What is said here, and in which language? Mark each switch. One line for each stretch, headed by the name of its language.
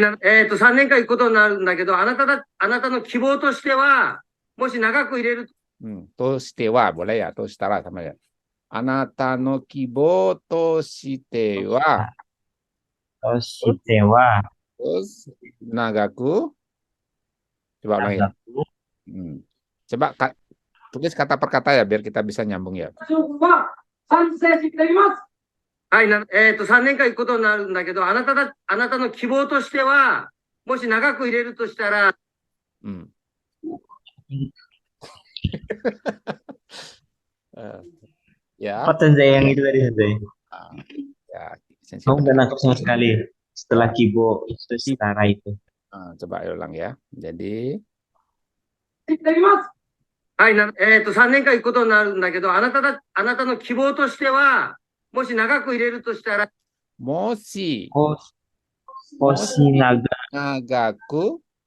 Japanese: 3年間行くことになるんだけど、あなたの希望としては、もし長く入れる。としては、
Indonesian: boleh ya,
Japanese: としたら
Indonesian: sama ya.
Japanese: あなたの希望としては、
Indonesian: terus
Japanese: nagaku.
Indonesian: Coba ulang ya. Coba tulis kata per kata ya, biar kita bisa nyambung ya.
Japanese: 賛成しています。はい。 3年間行くことになるんだけど、あなたの希望としては、もし長く入れるとしたら、
Indonesian: ya. Apa sensei yang itu tadi, sensei? Ya, Kamu nggak nangkep sama sekali setelah kibo itu setara itu. Coba ulang ya. Jadi
Japanese: はい。 3年間行くことになるんだけど、あなたの希望としては、もし長く入れるとしたら、もし nagaku.